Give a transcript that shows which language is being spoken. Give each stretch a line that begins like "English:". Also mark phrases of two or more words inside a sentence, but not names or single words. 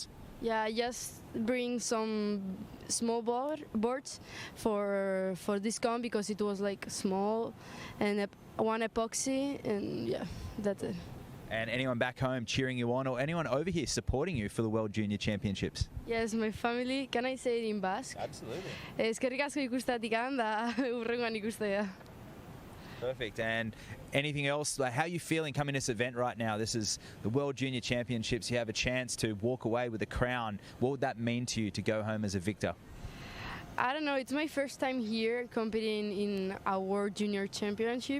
English: Yeah, I just bring some small boards for this con because it was like small and one epoxy, and yeah, that's it. And anyone back home cheering you on or anyone over here supporting you for the World Junior Championships? Yes, my family. Can I say it in Basque? Absolutely.
Basque: Eskerrik asko ikusteatik da hurrengoan ikustea.
English: Perfect. And anything else? Like, how are you feeling coming to this event right now? This is the World Junior Championships. You have a chance to walk away with a crown. What would that mean to you to go home as a victor? I don't know. It's my first time here competing in a World Junior Championship.